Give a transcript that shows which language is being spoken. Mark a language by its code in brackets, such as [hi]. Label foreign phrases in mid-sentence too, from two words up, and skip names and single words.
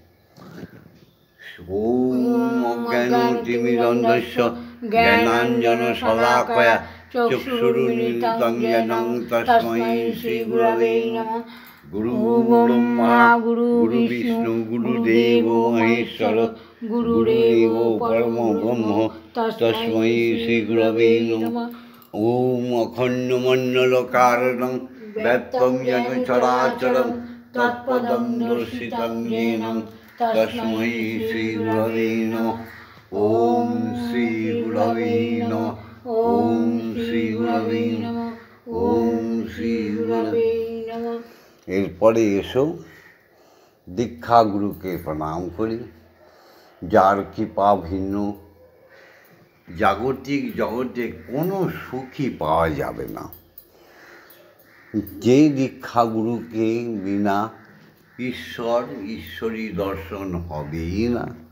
[sa] ওম অজ্ঞানতিমিরন্ধস্য জ্ঞানাঞ্জনশলাকয়া চক্ষুরুন্মিলিतं येन তস্मै শ্রীগুরবে নমঃ। গুরু ব্রহ্মা গুরু বিষ্ণু গুরুদেব মহেশ্বর গুরুরেব পরম ব্রহ্ম তস্मै শ্রীগুরবে নমঃ। ওম অখণ্ডমণ্ডলকারণং ব্যপ্তং येन চরাচরং তৎপদং দর্শিतं येन তস্मै শ্রীগুরবে নমঃ। ওম শ্রীগুরবে নমঃ। ওম শ্রীগুরবে নমঃ। ওম শ্রীগুরবে নমঃ। [bn] এরপরে এসো দীক্ষাগুরুকে প্রণাম করি, যার কৃপা ভিন্ন জাগতিক জগতে কোনো সুখই পাওয়া যাবে না। যে দীক্ষাগুরুকে বিনা ঈশ্বরী দর্শন হবেই না।